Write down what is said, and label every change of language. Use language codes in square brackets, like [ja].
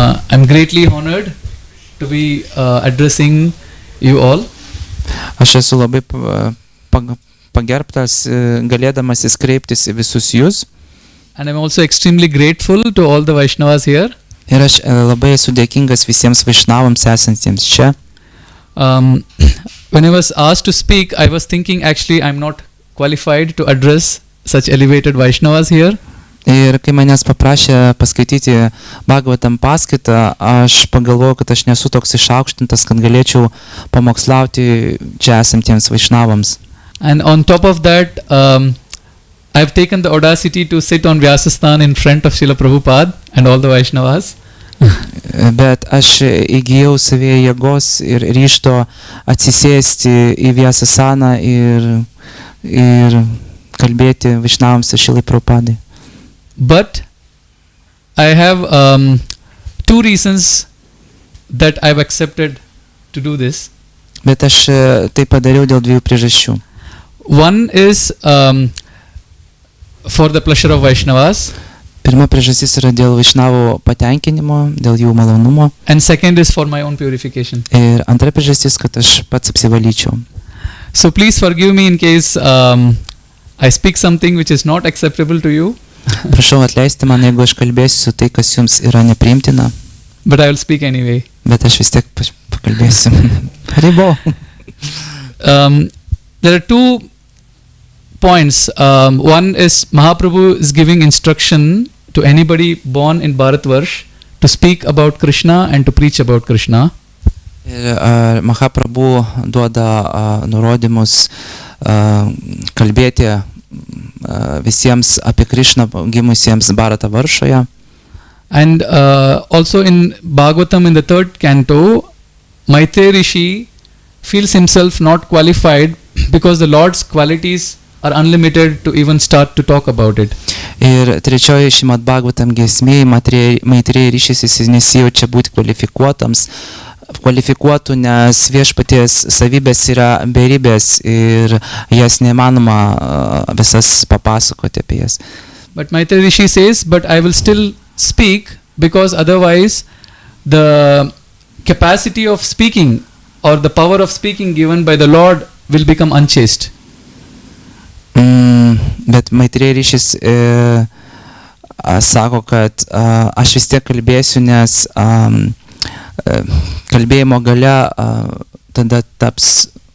[en] I'm greatly honored to be addressing you all. [lt] Aš esu labai pagerbtas, galėdamasis kreiptis į visus jūs. [en] And I'm also extremely grateful to all the Vaishnavas here. [lt] Ir aš labai esu dėkingas visiems Vaishnavams esantiems čia. [en] When I was asked to speak, I was thinking actually I'm not qualified to address such elevated Vaishnavas here. [lt] Ir kai manęs paprašė paskaityti Bhagavatam paskaitą, aš pagalvojau, kad aš nesu toks išaukštintas, kad galėčiau pamokslauti čia esantiems Vaishnavams. [en] And on top of that, I've taken the audacity to sit on Vyasasthan in front of Srila Prabhupada and all the Vaishnavas. [lt] Bet aš įgijau savyje jėgos ir ryžto atsisėsti į Vyasasaną ir kalbėti Vaishnavams ir Srilai Prabhupadai. [en] But I have two reasons that I've accepted to do this. [lt] Bet aš tai padariau dėl dviejų priežasčių. [en] One is for the pleasure of Vaishnavas. [lt] Pirma priežastis yra dėl Vaishnavų patenkinimo, dėl jų malonumo. [en] And second is for my own purification. [lt] Ir antra priežastis, kad aš pats apsivalyčiau. [en] So please forgive me in case I speak something which is not acceptable to you. [lt] Prašau atleisti man, jeigu aš kalbėsiu tai, kas jums yra nepriimtina. [en] But I will speak anyway. [lt] Bet aš vis tiek pakalbėsiu. [en] Haribo. There are two points. One is Mahaprabhu is giving instruction to anybody born in Bharatvarsh to speak about Krishna and to preach about Krishna. [lt] Ir Mahaprabhu duoda nurodymus kalbėti visiems apie Krishną gimusiems Bharata Varšoje. [en] And also in Bhagavatam in the 3rd canto, Maitreya Rishi feels himself not qualified because the Lord's qualities are unlimited to even start to talk about it. [lt] Ir trečioje Šrimad Bhagavatam giesmėje Maitreya Rišis jis nesijaučia būti kvalifikuotams kvalifikuotų, nes viešpaties savybės yra beribės ir jas neįmanoma visas papasakoti apie jas. [en] But Maitreya Rishi says, but I will still speak because otherwise the capacity of speaking or the power of speaking given by the Lord will become unchaste. [lt] Bet Maitreya Rishis sako, kad aš vis tiek kalbėsiu, nes kalbėjimo galia tada taps